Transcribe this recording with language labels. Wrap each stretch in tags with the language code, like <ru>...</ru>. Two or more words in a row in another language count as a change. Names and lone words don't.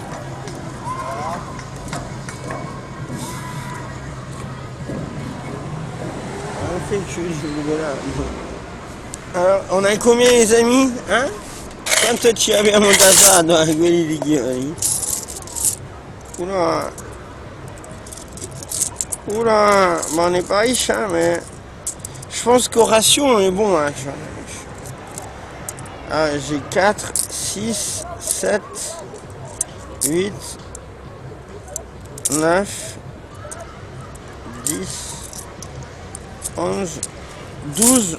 <fr>On fait que alors, on a combien les amis? Hein?</fr> <it>Quanto ci abbiamo dato a quelli di Ghioni?</it> <fr>Oula, on n'est pas riche, hein, mais je pense qu'au ratio on est bon. Hein, ah, j'ai 4, 6, 7, 8, 9, 10, 11, 12.</fr>